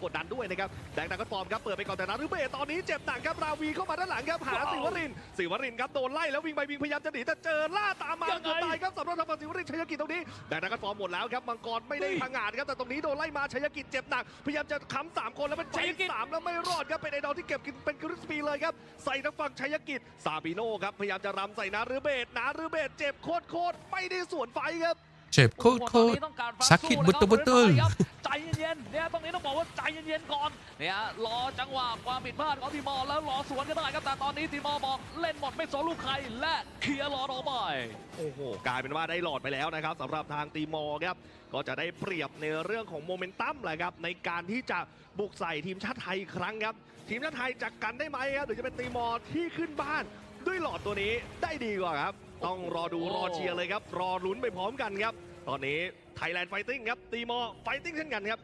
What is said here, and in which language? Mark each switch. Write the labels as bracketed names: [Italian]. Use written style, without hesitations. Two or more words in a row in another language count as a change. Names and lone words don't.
[Thai] ดดันด้วยนะครับแดงดังก็ฟอร์มครับเปิดไปก่อนแต่นารุเบะตอนนี้เจ็บหนักครับราวีเข้ามาด้านหลังครับหาสิวรินครับโดนไล่แล้ววิ่งไปวิ่งพยายามจะหนีแต่เจอล่าตามมาเกือบตายครับสำหรับทางฝั่งสิวรินชัยกิจตรงนี้แดงดังก็ฟอร์มหมดแล้วครับมังกรไม่ได้พังงาดครับแต่ตรงนี้โดนไล่มาชัยกิจเจ็บหนักพยายามจะค้ำ3 คนแล้วเป็น3แล้วไม่รอดครับเป็นไอดอลที่เก็บกินเป็นคริสปีเลยครับใส่ทางฝั่งชัยกิจซาบิโน่ครับพยายามจะรำใส่นารุเบะเจ็บโคตรไม่ได้สวนไฟครับ เจ็บโคตร [Malay] sakit betul-betul [Thai] ใจเย็นๆเนี่ยตรงนี้ต้องบอกว่าใจเย็นๆก่อนเนี่ยรอจังหวะความผิดพลาดของทีมอร์แล้วรอสวนก็ได้ครับแต่ตอนนี้ทีมอร์บอกเล่นหมดไม่สนลูกใครและเคลียร์หลอดออกไป โอ้โหกลายเป็นว่าได้หลอดไปแล้วนะครับสำหรับทางตีมอร์ครับก็จะได้เปรียบในเรื่องของโมเมนตัมแหละครับในการที่จะบุกใส่ทีมชาติไทยอีกครั้งครับทีมชาติไทยจะกันได้ไหมครับหรือจะเป็นตีมอร์ที่ขึ้นบ้านด้วยหลอดตัวนี้ได้ดีกว่าครับต้องรอดูรอเชียร์เลยครับรอลุ้นไปพร้อมกันครับตอนนี้ไทยแลนด์ไฟติ้งครับตีมอร์ไฟติ้งเช่นกันครับ